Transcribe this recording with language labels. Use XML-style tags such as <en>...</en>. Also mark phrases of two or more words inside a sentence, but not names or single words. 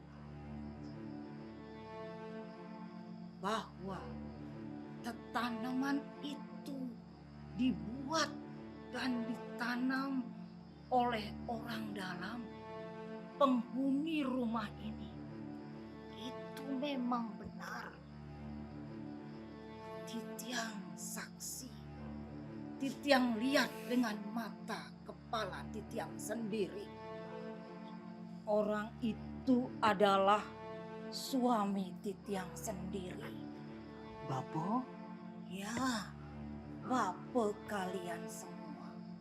<id>Bahwa tanaman itu dibuat dan ditanam oleh orang dalam penghuni rumah ini. Itu memang benar. Titiang saksi. Titiang lihat dengan mata kepala Titiang sendiri. Orang itu adalah suami Titiang sendiri. Bapak? Ya, bapak kalian semua.</id>